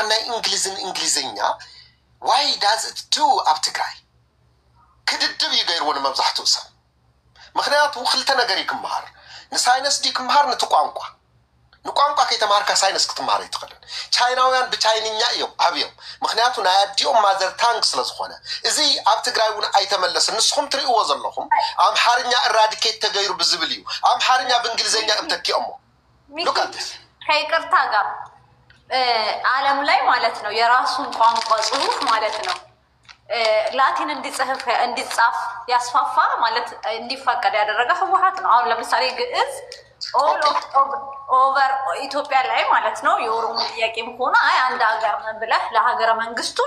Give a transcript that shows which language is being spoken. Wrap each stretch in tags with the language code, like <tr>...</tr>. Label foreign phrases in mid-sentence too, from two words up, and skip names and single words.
<ti>ናይ እንግሊዝን እንግሊዝኛ</ti> <en>why does it do</en> <ti>ኣብ ትግራይ ክድድብ እዩ ገይርዎ ንመብዛሕትኡ ሰብ ምክንያቱ ክልተ ነገር እዩ ክምሃር ንሳይንስ ዲ ክምሃር ነቲ ቋንቋ ንቋንቋ ከይተማሃርካ ሳይንስ ክትምሃር ኣይትኽእልን ቻይናውያን ብቻይንኛ እዮም ኣብዮም ምክንያቱ ናይ ኣዲኦም</ti> <en>mother tongue</en> <ti>ስለ ዝኾነ እዚ ኣብ ትግራይ እውን ኣይተመለስን ንስኹም ትርእይዎ ዘለኹም ኣምሓርኛ እራዲኬት ተገይሩ ብዝብል እዩ ኣምሓርኛ ብእንግሊዝኛ እምተኪኦሞ ሉካትስ</ti> <am>ከይቅርታ ጋር ዓለም ላይ ማለት ነው የራሱን ቋንቋ ጽሁፍ ማለት ነው ላቲን እንዲጻፍ ያስፋፋ ማለት እንዲፈቀድ ያደረገ ህወሓት ነው አሁን ለምሳሌ ግዕዝ</am> <en>all over</en> <am>ኢትዮጵያ ላይ ማለት ነው የኦሮሞ ጥያቄም ሆነ አይ አንድ ሀገር ነን ብለህ ለሀገረ መንግስቱም</am>